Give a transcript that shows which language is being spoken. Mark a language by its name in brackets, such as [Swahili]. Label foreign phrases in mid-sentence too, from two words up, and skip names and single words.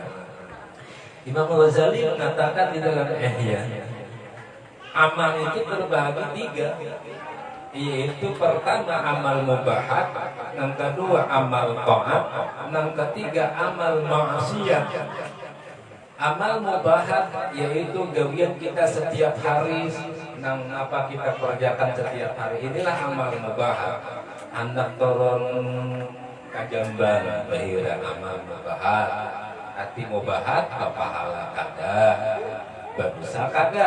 [Indonesian] Imam Ghazali mengatakan di dalam Ihya, amal itu terbagi 3, yaitu pertama amal mubahat, yang kedua amal taat, yang ketiga amal maksiat. Amal mubahat yaitu gawian kita setiap hari, nang apa kita kerjakan setiap hari. Inilah amal mubahat. [Banjar] Anak turun kajamban bahira amal mubahat. Hati mubahat pahala kada, berdosa kada.